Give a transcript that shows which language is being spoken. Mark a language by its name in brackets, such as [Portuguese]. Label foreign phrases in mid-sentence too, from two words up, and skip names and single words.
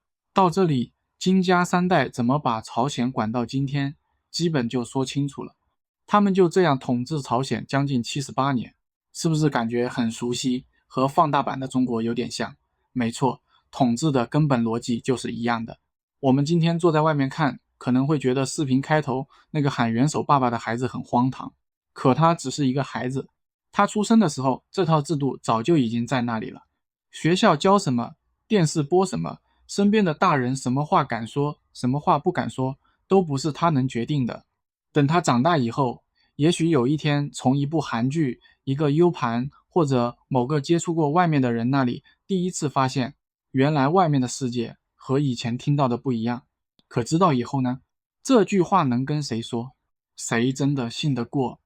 [Chinese] 到這裡，金家3代怎麼把朝鮮管到今天，基本就說清楚了。他們就這樣統治朝鮮將近78年，是不是感覺很熟悉，和放大版的中國有點像？沒錯，統治的根本邏輯就是一樣的。我們今天坐在外面看，可能會覺得視頻開頭那個喊元首爸爸的孩子很荒唐，可他只是一個孩子，他出生的時候，這套制度早就已經在那裡了。學校教什麼，電視播什麼，身邊的大人什麼話敢說，什麼話不敢說，都不是他能決定的。等他長大以後，也許有一天從一部韓劇、一個 U 盤或者某個接觸過外面的人那裡，第一次發現原來外面的世界和以前聽到的不一樣。可知道以後呢？這句話能跟誰說？誰真的信得過？